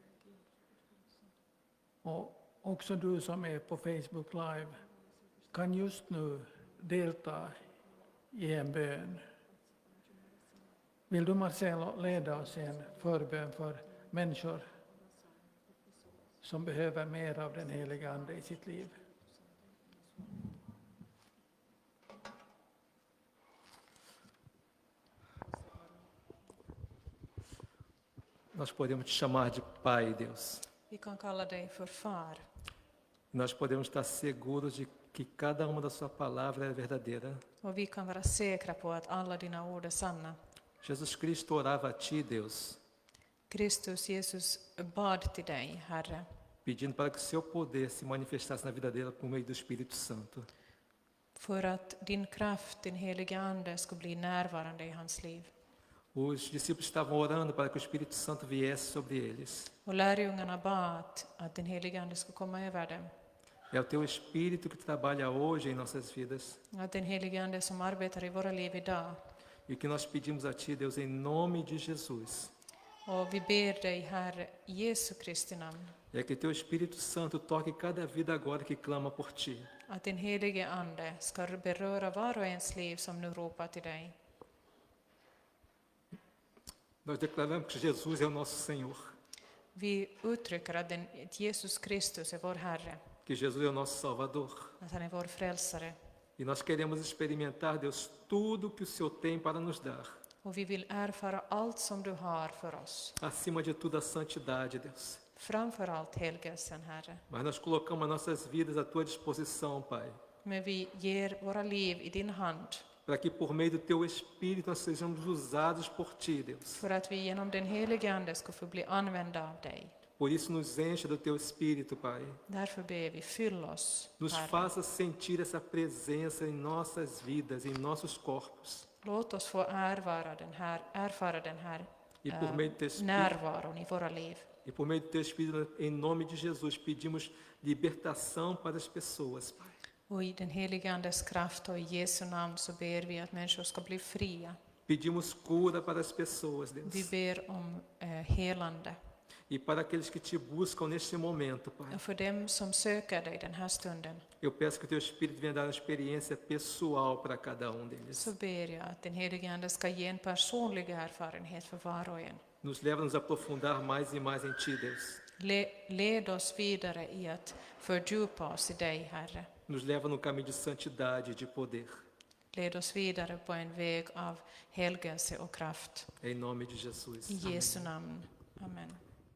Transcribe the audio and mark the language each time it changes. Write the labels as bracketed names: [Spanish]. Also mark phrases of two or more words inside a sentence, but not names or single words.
[Swedish] Och också du som är på Facebook Live kan just nu delta i en bön. Vill du, Marcelo, leda oss i en förbön för människor som behöver mer av den helige Ande i sitt liv? [Portuguese] Nós podemos te chamar de Pai, Deus. [Swedish] Vi kan kalla dig för far. [Portuguese] Nós podemos estar seguros de que cada uma da sua palavra é verdadeira. [Swedish] Och vi kan vara säkra på att alla dina ord är sanna. [Portuguese] Jesus Cristo orava a ti, Deus, [Swedish] Kristus, Jesus, bad till dig, Herre, [Portuguese] pedindo para que o seu poder se manifestasse na vida dela por meio do Espírito Santo. [Swedish] för att din kraft, din heliga Ande, skulle bli närvarande i hans liv. [Portuguese] Os discípulos estavam orando para que o Espírito Santo viesse sobre eles. [Swedish] Och lärjungarna bad att din heliga Ande skulle komma över dem. [Portuguese] É o teu Espírito que trabalha hoje em nossas vidas. [Swedish] Att den heliga Ande som arbetar i våra liv idag. [Portuguese] E o que nós pedimos a ti, Deus, em nome de Jesus, [Swedish] Och vi ber dig, Herre, i Jesu Kristi namn, [Portuguese] é que teu Espírito Santo toque cada vida agora que clama por ti. [Swedish] att din helige Ande ska beröra var och ens liv som nu ropar till dig. [Portuguese] Nós declaramos que Jesus é o nosso Senhor, [Swedish] Vi uttrycker att Jesus Kristus är vår Herre, [Portuguese] que Jesus é o nosso Salvador. [Swedish] att han är vår frälsare. [Portuguese] E nós queremos experimentar, Deus, tudo que o Senhor tem para nos dar. [Swedish] Och vi vill erfara allt som du har för oss. [Portuguese] Acima de tudo, a santidade, Deus. [Swedish] Framför allt helgelsen, Herre. [Portuguese] Mas nós colocamos as nossas vidas à tua disposição, Pai, [Swedish] Men vi ger våra liv i din hand, [Portuguese] para que por meio do teu Espírito nós sejamos usados por ti, Deus. [Swedish] för att vi genom den helige Ande ska få bli använda av dig. [Portuguese] Por isso nos enche do teu Espírito, Pai. [Swedish] Därför ber vi, fyll oss, [Portuguese] Nos [Swedish] Herre. [Portuguese] faça sentir essa presença em nossas vidas, em nossos corpos. [Swedish] Låt oss få erfara den här [Portuguese] E por meio do teu Espírito, [Swedish] närvaron i våra liv. [Portuguese] e por meio do teu Espírito, em nome de Jesus, pedimos libertação para as pessoas, Pai. [Swedish] Och i den helige Andes kraft och i Jesu namn så ber vi att människor ska bli fria. [Portuguese] Pedimos cura para as pessoas, [Swedish] Vi [Portuguese] Deus. [Swedish] ber om helande. [Portuguese] E para aqueles que te buscam neste momento, Pai. [Swedish] Och för dem som söker dig den här stunden [Portuguese] Eu peço que o teu Espírito venha dar uma experiência pessoal para cada um deles. [Swedish] så ber jag att den helige Ande ska ge en personlig erfarenhet för var och en. [Portuguese] Nos leva a nos aprofundar mais e mais em ti, Deus. [Swedish] Led oss vidare i att fördjupa oss i dig, Herre. [Portuguese] Nos leva no caminho de santidade e de poder. [Swedish] Led oss vidare på en väg av helgelse och kraft. [Portuguese] Em nome de Jesus. [Swedish] I Jesu namn. Amen.